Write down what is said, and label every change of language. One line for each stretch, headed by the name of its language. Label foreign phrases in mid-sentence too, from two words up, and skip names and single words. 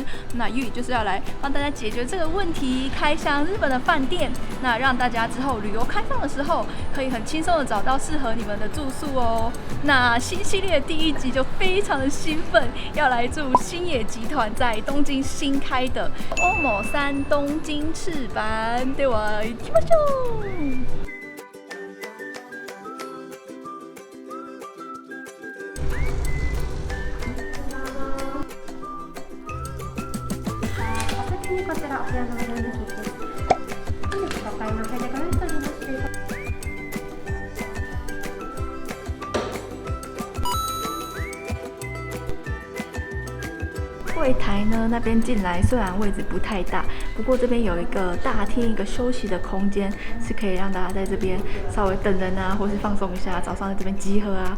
Chinese: 那 Yui 就是要来帮大家解决这个问题，开箱日本的饭店，那让大家之后旅游开放的时候，可以很轻松的找到适合你们的住宿哦。那新系列第一集就非常的兴奋，要来住星野集团在东京新开的欧某山东京赤坂。
Japanese: では行きましょう。こちらお部屋のお部屋のキッチンです。本日ご買いのお部屋でご用意しておりまして。
Chinese: 柜台呢，那边进来虽然位置不太大，不过这边有一个大厅，一个休息的空间，是可以让大家在这边稍微等人啊，或是放松一下，早上在这边集合啊。